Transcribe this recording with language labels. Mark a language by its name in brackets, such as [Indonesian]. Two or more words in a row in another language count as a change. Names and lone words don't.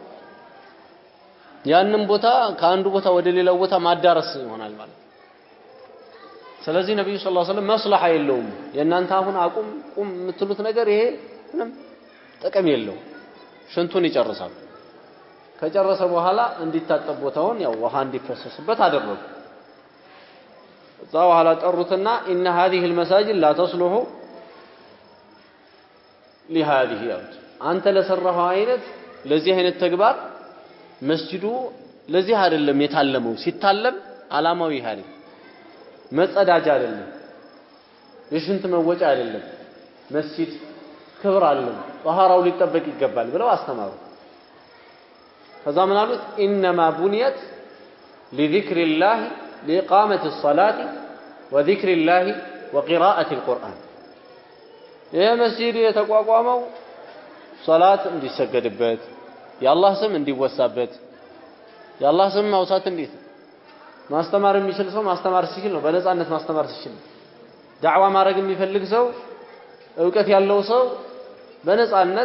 [Amharic] ያንን ቦታ ከአንዱ ቦታ ወደ ሌላው ቦታ ማዳረስ ይሆናል ማለት ስለዚህ ነብዩ [Arabic] صلى الله عليه وسلم [Amharic] መስለሐ የለውም የናንተ አሁን አቁም ቁም የምትሉት ነገር ይሄ ምንም ጥቅም የለው ሽንቱን ይጨርሳል ከጨረሰ በኋላ እንዲታጠብ ቦታውን ያው ውሃ እንዲፈሰስበት አደረጉ እዛ በኋላ ጠሩትና [Arabic] ان هذه المساجد لا تصلح لهذه [Amharic] ያሉት አንተ ለሰራኸው አይነት ለዚህ አይነት ተግባር መስጂዱ ለዚህ አይደለም የታለመው ሲታለም ዓላማው ይሄ አይደለም መጸዳጃ አይደለም የሽንት መወጫ አይደለም መስጂድ ክብር አለው ጧሃራው ሊጠበቅ ይገባል ብለው አስተማሩ ከዛ ምን አሉት [Arabic] انما بنيت لذكر الله لإقامة الصلاة وذكر الله وقراءة القرآن [Amharic] ይሄ መስጂድ የተቋቋመው ሶላት እንዲሰገድበት የአላህ ስም እንዲወሳበት የአላህ ስም ማውሳት እንዴት ማስተማር የሚችል ሰው ማስተማር ሲችል ነው በነፃነት ማስተማር ሲችል ዳዕዋ ማድረግ የሚፈልግ ሰው ዕውቀት ያለው ሰው በነፃነት